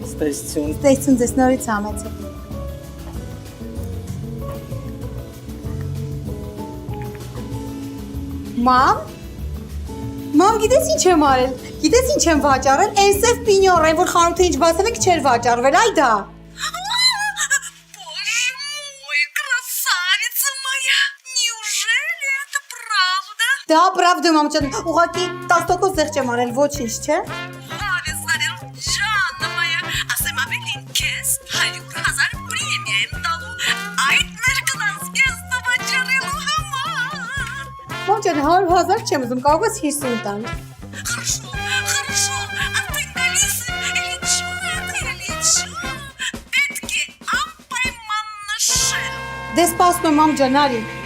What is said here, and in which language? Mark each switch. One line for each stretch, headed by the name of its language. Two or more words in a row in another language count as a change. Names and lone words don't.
Armenian: Ստեսություն։ Ստեսություն, ձեզ նորից ամեցը։ Մամ, գիտես ինչ եմ արել։ Գիտես ինչ եմ վաճառել։ Էնսև պինյորեն, որ խանութը ինչ բացել եք չէր վաճառվել, այ դա։
Russian: Да, правда,
Armenian: мамчан. Ուղղակի 10% զեղ չեմ արել, ոչինչ, չէ։ Մամչան, 100,000 չեմ ուզում, կարող ես 50 տալ։ Դե սպասում եմ, մամջան, արի։